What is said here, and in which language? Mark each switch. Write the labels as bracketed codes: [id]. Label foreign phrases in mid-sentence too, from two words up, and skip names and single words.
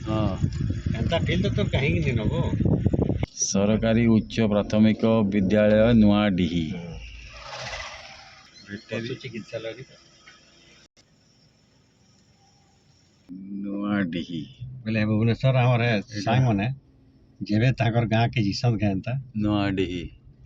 [hi] हाँ [or] ଏନ୍ତା ଫିଲ୍ ତ କାହିଁକି ନେଇ ନବ। [hi] सरकारी उच्च प्राथमिक विद्यालय नुआडीही [or] ପଶୁ ଚିକିତ୍ସାଳୟ [hi] नुआडीही [or] ବୋଲେ ଭୁବନେଶ୍ୱର ଆମର ସାଙ୍ଗମାନେ ଯେବେ ତାଙ୍କର ଗାଁ କେ ଯିସନ୍ କେନ୍ତା [hi] नुआडीही